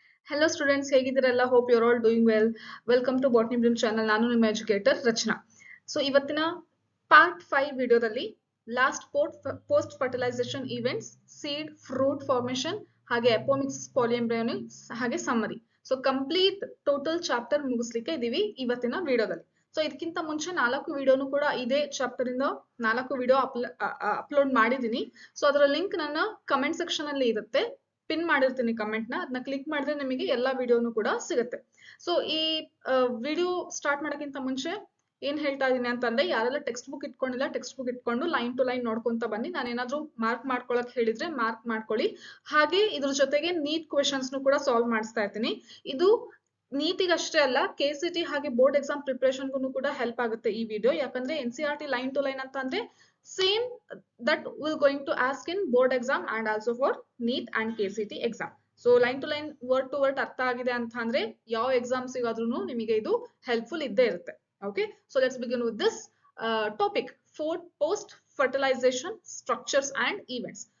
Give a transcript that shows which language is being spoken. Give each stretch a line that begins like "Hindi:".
English: Hello students,
Kannada: ಹೇಗಿದ್ದೀರಲ್ಲ?
English: Hope you're all doing well. Welcome to Botany Bloom channel.
Kannada: ನಾನು ನಿಮ್ಮ educator ರಚನಾ. So ಇವತ್ತಿನ part 5 ವಿಡಿಯೋದಲ್ಲಿ last post fertilisation events, seed, fruit formation, ಹಾಗೆ ಅಪೋಮಿಕ್ಸ್, ಪಾಲಿಎಂಬ್ರಯೋನಿಕ್ಸ್, ಹಾಗೆ summary. So complete total chapter ಮುಗಿಸ್ಲಿಕ್ಕೆ ಇದೀವಿ ಇವತ್ತಿನ ವಿಡಿಯೋದಲ್ಲಿ. ಸೊ ಇದಕ್ಕಿಂತ ಮುಂಚೆ 4 ವಿಡಿಯೋನು ಕೂಡ ಇದೇ ಚಾಪ್ಟರ್ ಇಂದ 4 ವಿಡಿಯೋ ಅಪ್ಲೋಡ್ ಮಾಡಿದೀನಿ. ಸೊ ಅದರ ಲಿಂಕ್ ನನ್ನ ಕಮೆಂಟ್ ಸೆಕ್ಷನ್ ಅಲ್ಲಿ ಇರುತ್ತೆ. ಪಿನ್ ಮಾಡಿರ್ತೀನಿ ಕಮೆಂಟ್ ನ, ಅದನ್ನ ಕ್ಲಿಕ್ ಮಾಡಿದ್ರೆ ನಿಮಗೆ ಎಲ್ಲಾ ವಿಡಿಯೋನು ಕೂಡ ಸಿಗುತ್ತೆ. ಸೊ ಈ ವಿಡಿಯೋ ಸ್ಟಾರ್ಟ್ ಮಾಡೋಕ್ಕಿಂತ ಮುಂಚೆ ಏನ್ ಹೇಳ್ತಾ ಇದೀನಿ ಅಂತಂದ್ರೆ, ಯಾರೆಲ್ಲ ಟೆಕ್ಸ್ಟ್ ಬುಕ್ ಇಟ್ಕೊಂಡಿಲ್ಲ ಟೆಕ್ಸ್ಟ್ ಬುಕ್ ಇಟ್ಕೊಂಡು ಲೈನ್ ಟು ಲೈನ್ ನೋಡ್ಕೊಂತ ಬನ್ನಿ. ನಾನು ಏನಾದ್ರೂ ಮಾರ್ಕ್ ಮಾಡ್ಕೊಳಕ್ ಹೇಳಿದ್ರೆ ಮಾರ್ಕ್ ಮಾಡ್ಕೊಳ್ಳಿ. ಹಾಗೆ ಇದ್ರ ಜೊತೆಗೆ ನೀಟ್ ಕ್ವೆಶನ್ಸ್ ಕೂಡ ಸಾಲ್ವ್ ಮಾಡಿಸ್ತಾ ಇರ್ತೀನಿ. ಇದು ನೀತಿಗಷ್ಟೇ ಅಲ್ಲ, KCT ಹಾಗೆ ಬೋರ್ಡ್ ಎಕ್ಸಾಮ್ ಪ್ರಿಪರೇಷನ್ಗೂ ಕೂಡ ಹೆಲ್ಪ್ ಆಗುತ್ತೆ ಈ ವಿಡಿಯೋ. ಯಾಕಂದ್ರೆ NCERT ಲೈನ್ ಟು ಲೈನ್ ಅಂತ ಅಂದ್ರೆ
English: same that will going to ask in board exam and also for NEET and KCT exam. So line to line word to word
Kannada: ಅರ್ಥ ಆಗಿದೆ ಅಂತ ಅಂದ್ರೆ ಯಾವ ಎಕ್ಸಾಮ್ಸ್ ಗಾದ್ರೂ ನಿಮಗೆ ಇದು ಹೆಲ್ಪ್ಫುಲ್ ಇದ್ದೇ ಇರುತ್ತೆ.
English: Okay, so let's begin with this topic, post fertilization structures and events.